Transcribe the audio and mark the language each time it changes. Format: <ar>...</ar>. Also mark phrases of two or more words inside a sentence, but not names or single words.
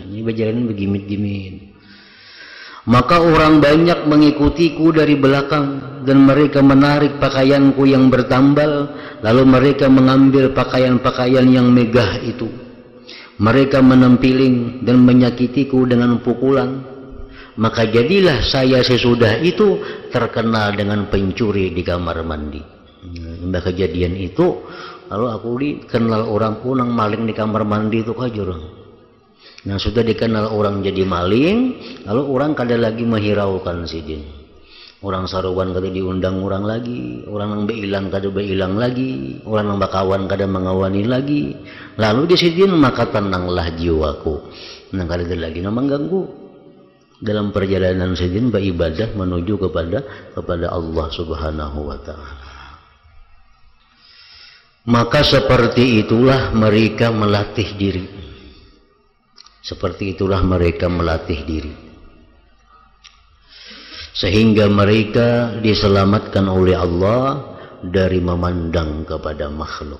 <id>Ini berjalan begimit-gimit. Maka orang banyak mengikutiku dari belakang dan mereka menarik pakaianku yang bertambal, lalu mereka mengambil pakaian-pakaian yang megah itu. Mereka menempiling dan menyakitiku dengan pukulan. Maka jadilah saya sesudah itu terkenal dengan pencuri di kamar mandi.</id> <bjn>Nah, kejadian itu, lalu aku dikenal orang punang maling di kamar mandi itu kajurang. Nah sudah dikenal orang jadi maling, lalu orang kada lagi menghiraukan Sidin. Orang saruan kada diundang orang lagi, orang yang beilang kada beilang lagi, orang yang bakawan kada mengawani lagi. Lalu di Sidin maka tenanglah jiwaku. Nah kada ada lagi yang mengganggu.</bjn> <id>Dalam perjalanan Sidin beribadah menuju kepada Allah</id> <ar>سبحانه وتعالى.</ar> <id>Maka seperti itulah mereka melatih diri. Seperti itulah mereka melatih diri. Sehingga mereka diselamatkan oleh Allah dari memandang kepada makhluk.</id>